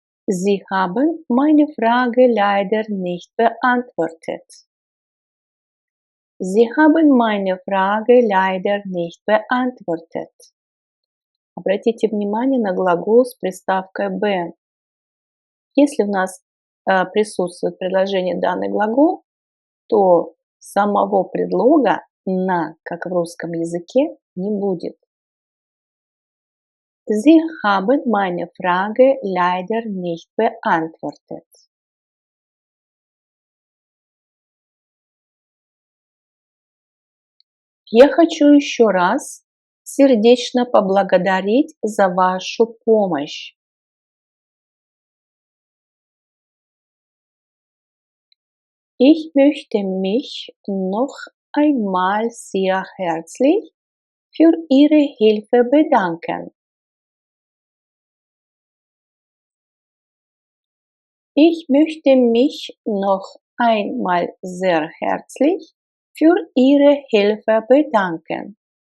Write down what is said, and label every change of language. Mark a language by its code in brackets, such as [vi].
[de] Sie haben meine Frage leider nicht beantwortet. Sie haben meine Frage leider nicht beantwortet. [ru] Обратите внимание на глагол с приставкой be. Если у нас присутствует в предложении данный глагол, то самого предлога на, как в русском языке, не будет. [de] Sie haben meine Frage leider nicht beantwortet. [ru] Я хочу еще раз сердечно поблагодарить за вашу помощь. [de] Ich möchte mich noch einmal sehr herzlich für Ihre Hilfe bedanken. Ich möchte mich noch einmal sehr herzlich für Ihre Hilfe bedanken.